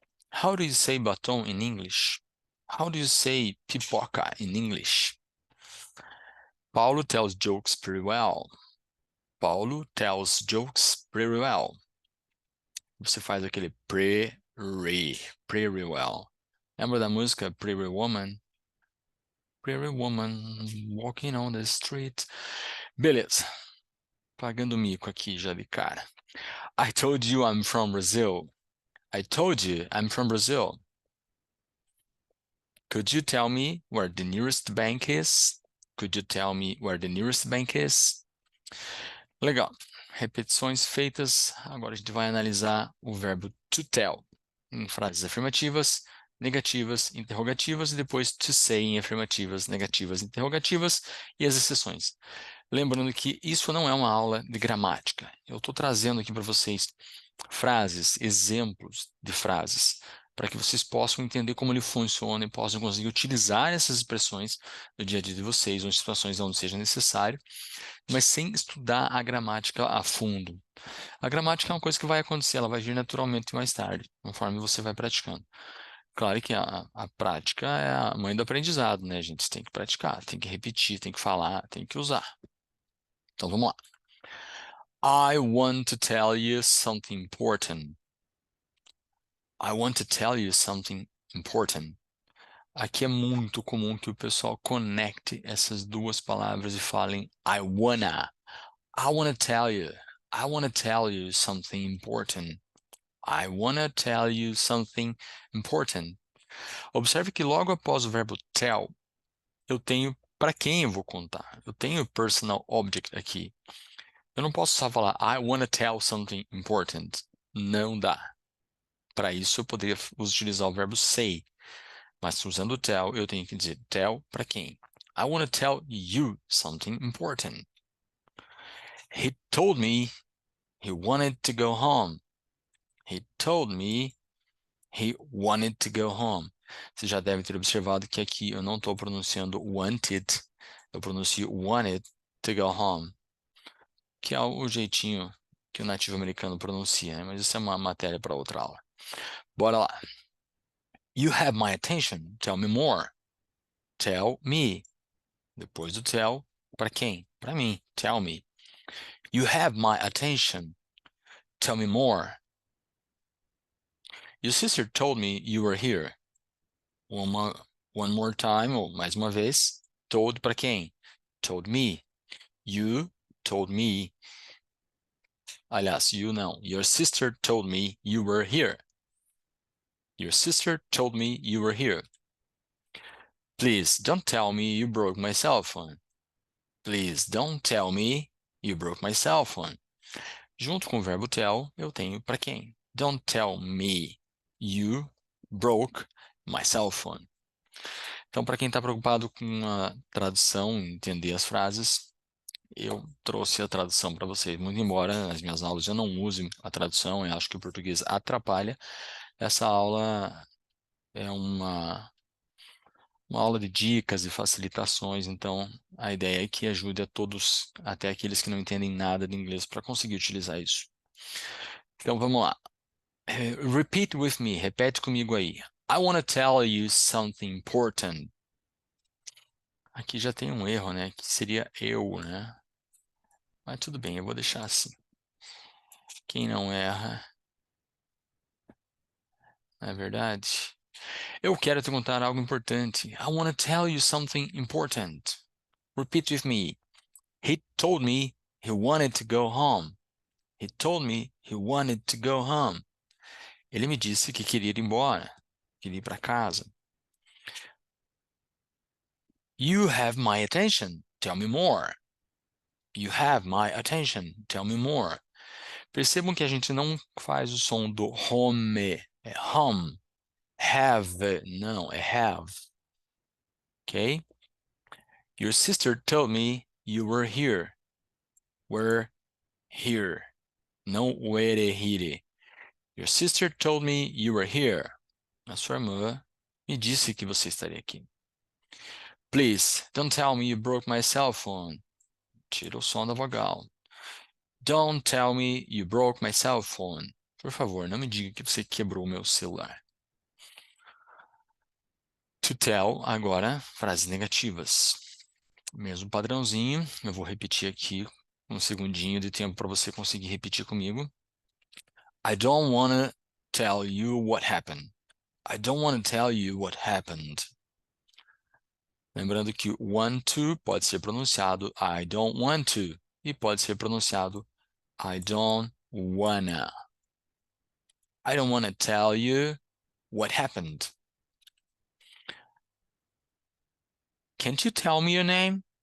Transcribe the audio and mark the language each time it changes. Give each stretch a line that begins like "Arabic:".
English: How do you say batom in English? How do you say pipoca in English? Paulo tells jokes pretty well. Paulo tells jokes pretty well.
Portuguese: Você faz aquele pretty well. Lembra da música
English: Pretty Woman? Pretty woman walking on the street.
Portuguese: Beleza. Pagando mico aqui já de cara.
English: I told you I'm from Brazil. I told you I'm from Brazil. Could you tell me where the nearest bank is? Could you tell me where the nearest bank is?
Portuguese: Legal. Repetições feitas. Agora a gente vai analisar o verbo to tell em frases afirmativas, negativas, interrogativas e depois to say em afirmativas, negativas, interrogativas e as exceções. Lembrando que isso não é uma aula de gramática. Eu estou trazendo aqui para vocês frases, exemplos de frases, para que vocês possam entender como ele funciona e possam conseguir utilizar essas expressões no dia a dia de vocês ou em situações onde seja necessário, mas sem estudar a gramática a fundo. A gramática é uma coisa que vai acontecer, ela vai vir naturalmente mais tarde, conforme você vai praticando. Claro que a prática é a mãe do aprendizado, né, gente? Você tem que praticar, tem que repetir, tem que falar, tem que usar. Então vamos lá.
English: I want to tell you something important. I want to tell you something important.
Portuguese: Aqui é muito comum que o pessoal conecte essas duas palavras e falem
English: I wanna. I wanna tell you. I wanna tell you something important. I wanna tell you something important.
Portuguese: Observe que logo após o verbo tell, eu tenho para quem eu vou contar. Eu tenho personal object aqui. Eu não posso só falar
English: I wanna tell something important.
Portuguese: Não dá. Para isso, eu poderia utilizar o verbo say. Mas usando o tell, eu tenho que dizer tell para quem?
English: I wanna tell you something important. He told me he wanted to go home. He told me he wanted to go home.
Portuguese: Você já deve ter observado que aqui eu não estou pronunciando wanted, eu pronuncio
English: wanted to go home,
Portuguese: que é o jeitinho que o nativo americano pronuncia, né? Mas isso é uma matéria para outra aula. Bora lá.
English: You have my attention. Tell me more. Tell me.
Portuguese: Depois do tell, para quem? Para mim.
English: Tell me. You have my attention. Tell me more. Your sister told me you were here. One more time,
Portuguese: ou mais uma vez.
English: Told
Portuguese: para quem?
English: Told me. You told me.
Portuguese: Aliás,
English: you
Portuguese: não.
English: Your sister told me you were here. Your sister told me you were here. Please don't tell me you broke my cell phone. Please don't tell me you broke my cell phone.
Portuguese: Junto com o verbo tell, eu tenho para quem?
English: Don't tell me you broke my cell phone.
Portuguese: Então, para quem está preocupado com a tradução, entender as frases, eu trouxe a tradução para vocês. Muito embora nas minhas aulas eu não use a tradução, eu acho que o português atrapalha. Essa aula é uma aula de dicas e facilitações, então a ideia é que ajude a todos, até aqueles que não entendem nada de inglês, para conseguir utilizar isso. Então vamos lá.
English: Repeat with me,
Portuguese: repete comigo aí.
English: I want to tell you something important.
Portuguese: Aqui já tem um erro, né? Que seria eu, né? Mas tudo bem, eu vou deixar assim. Quem não erra, não é verdade? Eu quero te contar algo importante.
English: I want to tell you something important. Repeat with me. He told me he wanted to go home. He told me he wanted to go home.
Portuguese: Ele me disse que queria ir embora, queria ir para casa.
English: You have my attention. Tell me more. You have my attention. Tell me more.
Portuguese: Percebam que a gente não faz o som do home. É home. Have. Não, é have. Ok?
English: Your sister told me you were here. Were here.
Portuguese: Não
English: were here. Your sister told me you were here.
Portuguese: A sua irmã me disse que você estaria aqui.
English: Please, don't tell me you broke my cell phone.
Portuguese: Tira o som da vogal.
English: Don't tell me you broke my cell phone.
Portuguese: Por favor, não me diga que você quebrou o meu celular. To tell, agora, frases negativas. Mesmo padrãozinho, eu vou repetir aqui um segundinho de tempo para você conseguir repetir comigo.
English: I don't wanna tell you what happened. I don't wanna tell you what happened.
Portuguese: Lembrando que want to pode ser pronunciado
English: I don't want to
Portuguese: e pode ser pronunciado
English: I don't wanna. I don't wanna tell you what happened. Can't you tell me your name?